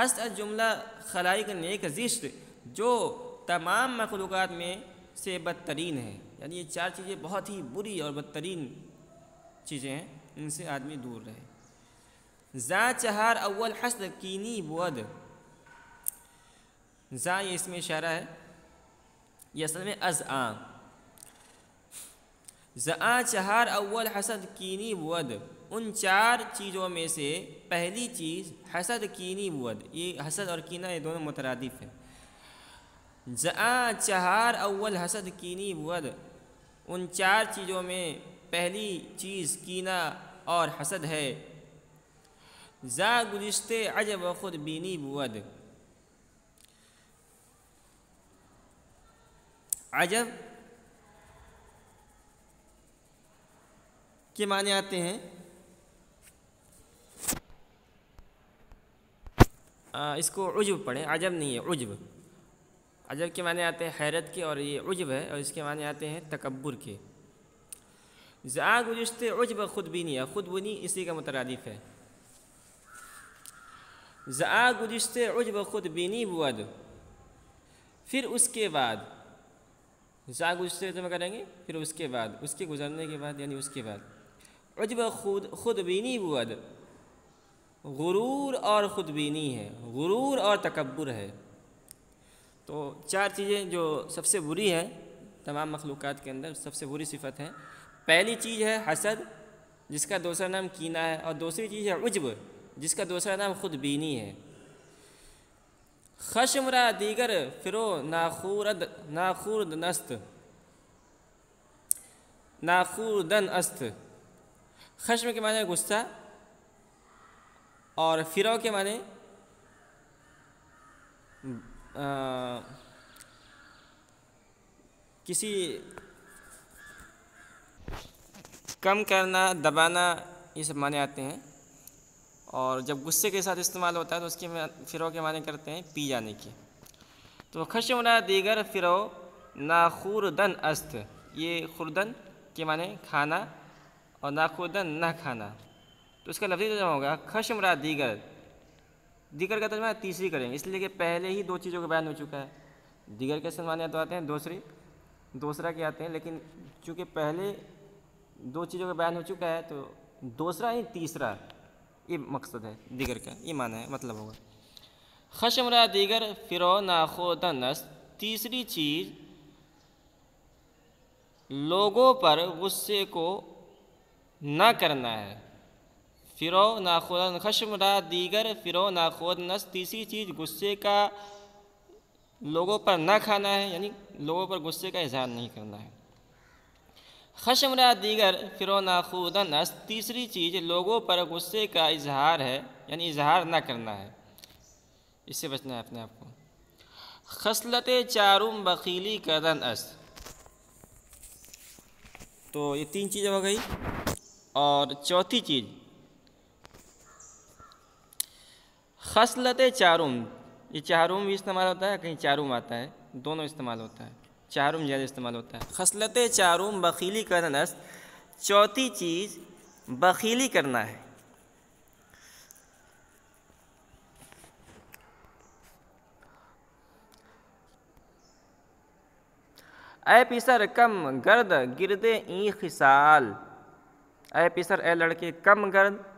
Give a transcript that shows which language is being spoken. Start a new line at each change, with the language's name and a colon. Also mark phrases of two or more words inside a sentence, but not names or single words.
Persian: ہست از جملہ خلائق نیک زشت،
Urdu: جو تمام مخلوقات میں سے بدترین ہے، یعنی یہ چار چیزیں بہت ہی بری اور بدترین چیزیں ہیں، ان سے آدمی دور رہے۔
Persian: زاں چہار اول حسد کینی بود،
Urdu: زاں یہ اس میں اشارہ ہے، یہ اصل میں
Persian: از آں۔ زاں چہار اول حسد کینی بود،
Urdu: ان چار چیزوں میں سے پہلی چیز
Persian: حسد کینی بود۔
Urdu: یہ حسد اور کینہ یہ دونوں مترادف ہیں۔
Persian: زاں چہار اول حسد کینی بود،
Urdu: ان چار چیزوں میں پہلی چیز کینہ اور حسد ہے۔
Persian: زا گزشتے عجب خود بینی بود،
Urdu: عجب کے معنی آتے ہیں اس کو عجب پڑھیں، عجب نہیں ہے عجب۔ عجب کے معنی آتے ہیں حیرت کے، اور یہ عجب ہے اور اس کے معنی آتے ہیں تکبر کے۔
Persian: زا گزشتے عجب خود بینی،
Urdu: خود بینی اسی کا مترادف ہے۔
Persian: زا گزشتے عجب خود بینی بود،
Urdu: پھر اس کے بعد،
Persian: زا گزشتے
Urdu: تو میں کریں گے، پھر اس کے بعد، اس کے گزرنے کے بعد یعنی اس کے بعد۔
Persian: عجب خود بینی بود،
Urdu: غرور اور خود بینی ہے، غرور اور تکبر ہے۔ تو چار چیزیں جو سب سے بری ہیں تمام مخلوقات کے اندر، سب سے بری صفت ہے۔ پہلی چیز ہے حسد، جس کا دوسرا نام کینہ ہے، اور دوسری چیز ہے عجب، جس کا دوسرا نام خود بینی ہے۔
Persian: خشم را دیگر فرو ناخوردن است،
Urdu: خشم کے معنی غصہ، اور فرو کے معنی کسی کم کرنا، دبانا، یہ سب معنی آتے ہیں۔ اور جب غصے کے ساتھ استعمال ہوتا ہے تو اس کے فرو کے معنی کرتے ہیں پی جانے کی۔
Persian: تو خشم را دیگر فرو ناخوردن است،
Urdu: یہ خوردن کے معنی کھانا اور ناخوردن نہ کھانا، تو اس کا لفظی ترجمہ ہوگا
Persian: خشم را دیگر،
Urdu: دیگر کا ترجمہ تیسری کریں گے، اس لیے کہ پہلے ہی دو چیزوں کا بیان ہو چکا ہے۔ دیگر کے معنی تو آتے ہیں دوسرا کے آتے ہیں، لیکن چونکہ پہلے دو چیزوں کا بیان ہو چکا ہے تو دوسرا ہی تیسرا، یہ مقصد ہے دیگر کا، یہ معنی ہے، مطلب ہوگا۔
Persian: خشم را دیگر فرو ناخوردن است،
Urdu: تیسری چیز لوگوں پر غصے کو نہ کرنا ہے۔
Persian: فرو ناخودن خشم را دیگر فرو ناخودن است،
Urdu: تیسری چیز غصے کا لوگوں پر نہ کھانا ہے، یعنی لوگوں پر غصے کا اظہار نہیں کرنا ہے۔
Persian: خشم را دیگر فرو ناخودن است،
Urdu: تیسری چیز لوگوں پر غصے کا اظہار ہے، یعنی اظہار نہ کرنا ہے، اس سے بچنا ہے اپنے آپ کو۔
Persian: خصلت چارم بخیلی کردن است،
Urdu: تو یہ تین چیزیں ہو گئی۔ اور چوتھی چیز
Persian: خصلت چارم،
Urdu: یہ چارم بھی استعمال ہوتا ہے، کہیں چارم آتا ہے، دونوں استعمال ہوتا ہے، چارم زیادہ استعمال ہوتا ہے۔
Persian: خصلت چارم بخیلی کردن است،
Urdu: چوتھی چیز بخیلی کرنا ہے۔
Persian: اے پیسر کم گرد گردے این خصال، اے پیسر
Urdu: اے لڑکے
Persian: کم گرد،